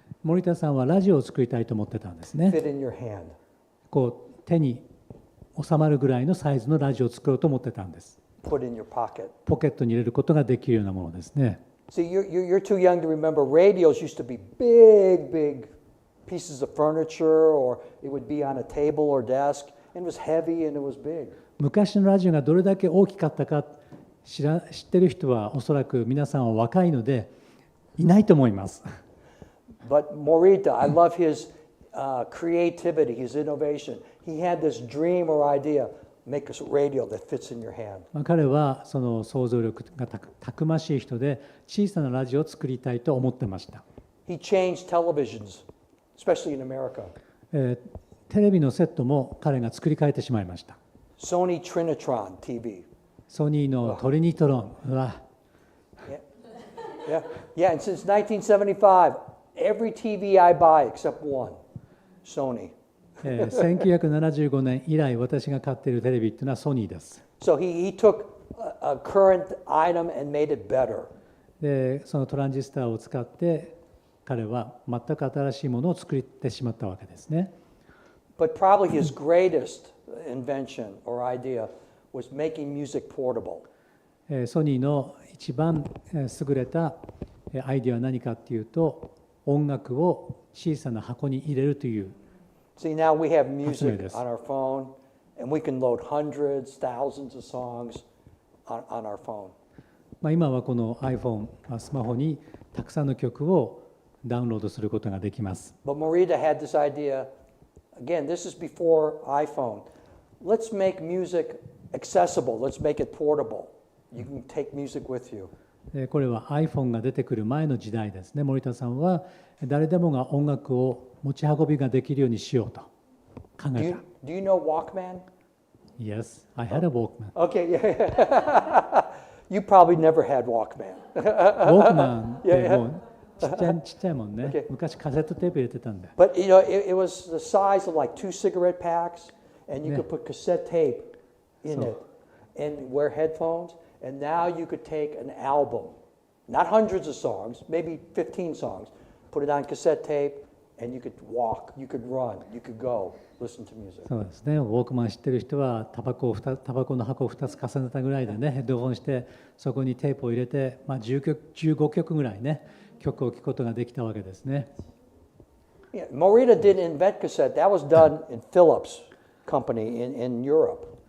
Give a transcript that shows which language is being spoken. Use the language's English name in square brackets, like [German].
[Japanese] 森田さんはラジオを作りたいと思ってたんですね。 [English] fit in your hand. [Japanese] こう手に収まるぐらいのサイズのラジオを作ろうと思ってたんです。 [English] Put in your pocket. [Japanese] ポケットに入れることができるようなものですね。 [English] See, you're too young to remember. Radios used to be big pieces of furniture, or it would be on a table or desk, and it was heavy and it was big. [Japanese] 昔のラジオがどれだけ大きかったか知ってる人はおそらく皆さんは若いのでいないと思います。 [English] But Morita, I love his creativity, his innovation. He had this dream or idea, make a radio that fits in your hand. [Japanese] 彼はその想像力がたくましい人で小さなラジオを作りたいと思ってました。 [English] He changed televisions, especially in America. [Japanese] テレビのセットも彼が作り変えてしまいました。 [English] Sony Trinitron TV. [Japanese] ソニーのトリニトロンは、 [English] Yeah, and since 1975, every TV I buy except one, Sony. [Japanese] 1975年以来私が買っているテレビっていうのはソニーです。 [English] So he took a current item and made it better. [Japanese] でそのトランジスタを使って彼は全く新しいものを作ってしまったわけですね。 [English] But probably his greatest invention or idea was making music portable. [Japanese] ソニーの一番優れたアイデアは何かっていうと、音楽を小さな箱に入れるという。 [English] See, now we have music on our phone, and we can load hundreds, thousands of songs on our phone. [Japanese] 今はこの iPhone、スマホにたくさんの曲をダウンロードすることができます。 [English] But Morita had this idea, again, this is before iPhone. Let's make music accessible. Let's make it portable. You can take music with you. [Japanese] これは iPhone が出てくる前の時代ですね。森田さんは誰でもが音楽を持ち運びができるようにしようと考えた。 [English] Do you know Walkman? Yes, I had a Walkman. Okay, yeah. You probably never had Walkman. [Japanese] Walkman ってもうちっちゃいもんね。 [English] Okay. [Japanese] 昔カセットテープ入れてたんだよ。 [English] But you know, it was the size of like 2 cigarette packs, and you could put cassette tape in it, and wear headphones. And now you could take an album, not hundreds of songs, maybe 15 songs, put it on cassette tape, and you could walk, you could run, you could go, listen to music. [Japanese] そうですね。ウォークマン知ってる人はタバコの箱を2つ重ねたぐらいでね、ヘッドホンしてそこにテープを入れて、15曲ぐらいね、曲を聴くことができたわけですね。 [English] Yeah, Morita didn't invent cassette. That was done in Philips company in Europe.